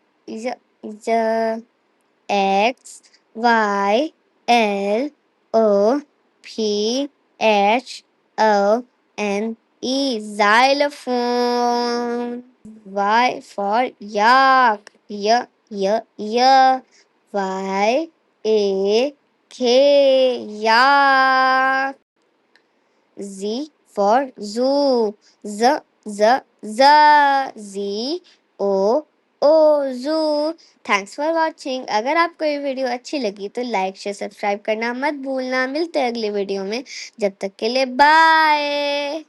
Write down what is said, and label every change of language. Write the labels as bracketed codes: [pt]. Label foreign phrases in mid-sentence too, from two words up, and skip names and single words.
[en] X Y L O P H O N E. Xylophone. Y for yak. Y, y, y. Y, A, K. Yak. Z for zoo. Z, z, z. Z, O, ओ zoo. thanks for watching. [hi] अगर आपको ये वीडियो अच्छी लगी तो [en] like share subscribe [hi] करना मत भूलना। मिलते हैं अगली वीडियो में। जब तक के लिए बाय।